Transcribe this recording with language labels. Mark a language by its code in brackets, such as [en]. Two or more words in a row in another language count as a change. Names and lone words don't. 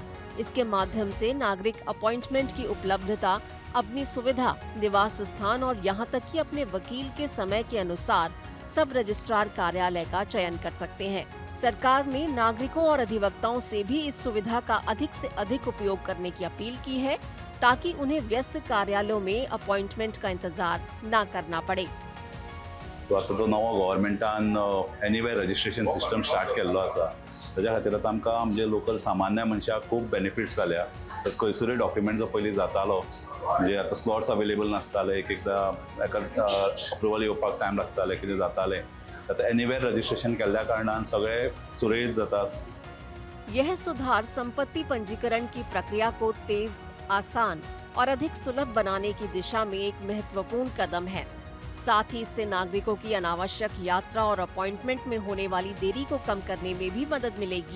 [hi] इसके माध्यम से नागरिक अपॉइंटमेंट की उपलब्धता, अपनी सुविधा, निवास स्थान और यहाँ तक कि अपने वकील के समय के अनुसार [en] sub registrar [hi] कार्यालय का चयन कर सकते हैं। सरकार ने नागरिकों और अधिवक्ताओं से भी इस सुविधा का अधिक से अधिक उपयोग करने की अपील की है ताकि उन्हें व्यस्त कार्यालयों में अपॉइंटमेंट का इंतजार न करना पड़े। [kok] तो आता जो नवो गव्हर्मेंटान [en] anywhere registration system start [kok] केल्लो आसा, ताज्या खातीर आतां आमकां म्हणजे लोकल सामान्य मनशाक खूब बेनिफिट्स जाल्या। तशें खंयसरूय डॉक्युमेंट जो पयलीं जातालो, म्हणजे आतां [en] slots available [kok] नासताले, एकदां एका अप्रुवल येवपाक टायम लागताले, कितें जातालें। आतां [en] anywhere registration [kok] केल्ल्या कारणान सगळें सुरळीत जाता। [hi] यह सुधार संपत्ति पंजीकरण की प्रक्रिया को तेज, आसान और अधिक सुलभ बनाने की दिशा में एक महत्वपूर्ण कदम है। साथ ही इससे नागरिकों की अनावश्यक यात्रा और अपॉइंटमेंट में होने वाली देरी को कम करने में भी मदद मिलेगी।